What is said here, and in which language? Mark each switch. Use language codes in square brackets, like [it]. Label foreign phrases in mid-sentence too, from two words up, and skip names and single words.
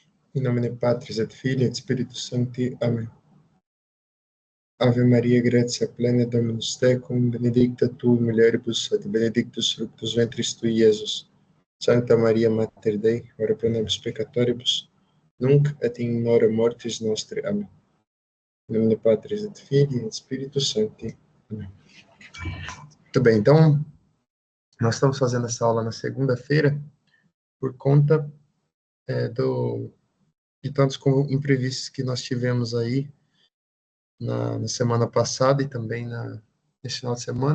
[la] In nomine Patris et Filii et Spiritus Sancti. Amen. Ave Maria, gratia plena, Dominus tecum, benedicta tu in mulieribus, et benedictus fructus ventris tui, Iesus. Sancta Maria, Mater Dei, ora pro nobis peccatoribus, nunc et in hora mortis nostre. [pt] Amém. Em nome de [la] Patris et Filii et Spiritus Sancti. [pt] Amém. Muito bem, então, nós estamos fazendo essa aula na segunda-feira por conta de tantos imprevistos que nós tivemos aí na semana passada e também nesse final de semana.